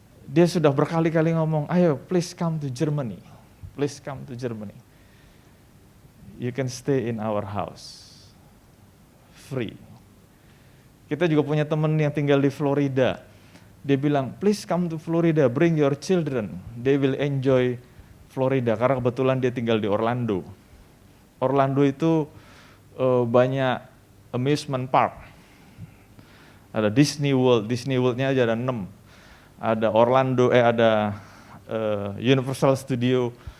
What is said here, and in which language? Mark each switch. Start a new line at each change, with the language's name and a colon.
Indonesian: Dia sudah berkali-kali ngomong, ayo
English: please come to Germany. Please come to Germany. You can stay in our house. Free.
Indonesian: Kita juga punya teman yang tinggal di Florida. Dia bilang,
English: please come to Florida, bring your children. They will enjoy Florida.
Indonesian: Karena kebetulan dia tinggal di Orlando. Orlando itu banyak amusement park. Ada Disney World. Disney World-nya aja ada 6. Ada ada Universal Studio.